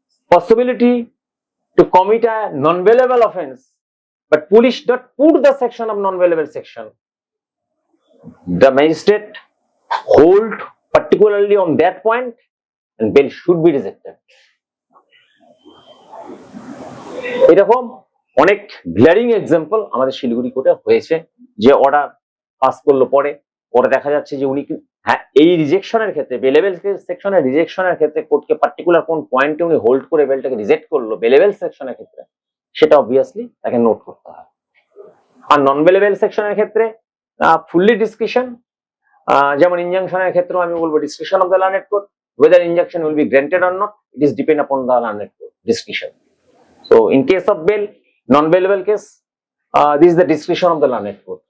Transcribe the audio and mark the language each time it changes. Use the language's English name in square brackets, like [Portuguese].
[English] possibility to commit a non-bailable offense, but police not put the section of non-bailable section, the magistrate hold particularly on that point and bail should be rejected. [Bangla] এরকম অনেক গ্ল্যারিং example আমাদের শিলিগুড়ি কোর্টে হয়েছে, যে order pass করলো পরে দেখা যাচ্ছে যে উনি হ্যাঁ এই রিজেকশনের ক্ষেত্রে বেলেবেল সেকশনের রিজেকশনের ক্ষেত্রে কোর্টকে পার্টিকুলার কোন পয়েন্টে উনি হোল্ড করে বেলটাকে রিজেক্ট করলো বেলেবেল সেকশনের ক্ষেত্রে, সেটা অবভিয়াসলি তাকে নোট করতে হয়। আর নন বেলেবেল সেকশনের ক্ষেত্রে ফুললি ডিসক্রিশন, যেমন ইনজাংশনের ক্ষেত্রেও আমি বলবো discretion of the learned court, [English] whether injunction will be granted or not, it is depend upon the learned court discretion. So in case of bail, non-bailable case, this is the discretion of the learned court.